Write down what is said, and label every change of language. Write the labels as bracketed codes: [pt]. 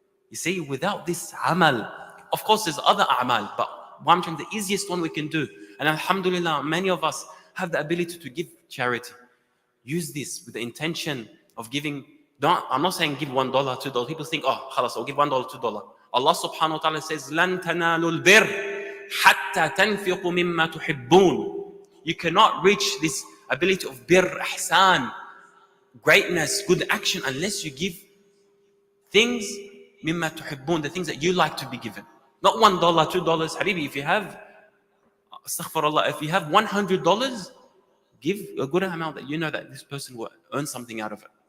[en] You see, without this amal, of course there's other amal, but what I'm trying, the easiest one we can do, and alhamdulillah, many of us have the ability to give charity. Use this with the intention of giving. I'm not saying give $1, $2. People think, oh, khalas, I'll give $1, $2. Allah subhanahu wa ta'ala says, [ar] لَن تَنَالُوا الْبِرَّ حَتَّى تَنْفِقُوا مِمَّا تُحِبُّونَ. [en] You cannot reach this ability of bir, ihsan, greatness, good action, unless you give things [ar] مِمَّا تُحِبُّونَ, [en] the things that you like to be given. Not $1, $2. Habibi, if you have, astaghfirullah, if you have $100, give a good amount that you know that this person will earn something out of it.